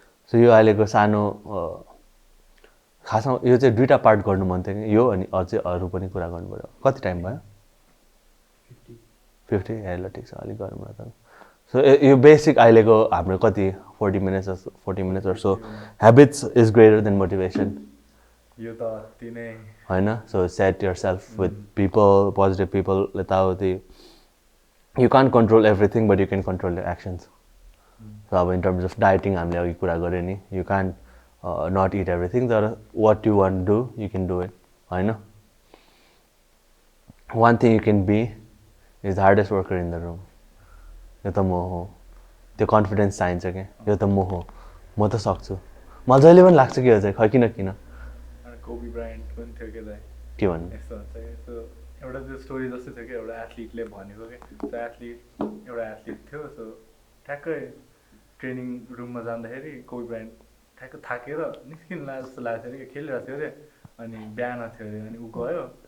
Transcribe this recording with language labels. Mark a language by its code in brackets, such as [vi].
[ne] so यो अहिलेको सानो खासमा यो चाहिँ दुईटा पार्ट गर्नु मन थियो कि यो अनि अझै अरू पनि कुरा गर्नु पर्यो कति टाइम भयो 50 ल ठिक छ अलिक गरौँ न त सो यो बेसिक अहिलेको हाम्रो कति 40 minutes [en] or so habits is greater than motivation [ne] यो त तिनै [en] हैन सो set yourself with people positive people यताउति you can't control everything but you can control your actions so in terms of dieting [ne] हामीले अघि कुरा गरे नि [en] you can't not eat everything तर what you want to do you can do it हैन one thing you can be is the hardest worker in the room [ne] यो त म हो त्यो कन्फिडेन्स चाहिन्छ के यो त म हो म त सक्छु मलाई जहिले पनि लाग्छ कि यो चाहिँ खै किन कोबी ब्रायन्ट पनि थियो के भन्नु यस्तो हुन्छ सो एउटा त्यो स्टोरी जस्तो थियो कि एउटा एथलिटले भनेको कि त्यो एउटा एथलिट थियो सो ठ्याक्कै ट्रेनिङ रुममा जाँदाखेरि कोबी ब्रायन्ट ठ्याक्कै थाकेर निस्किनु जस्तो लाग्थ्यो अरे खेलिरहेको थियो अरे अनि बिहान थियो अरे अनि ऊ गयो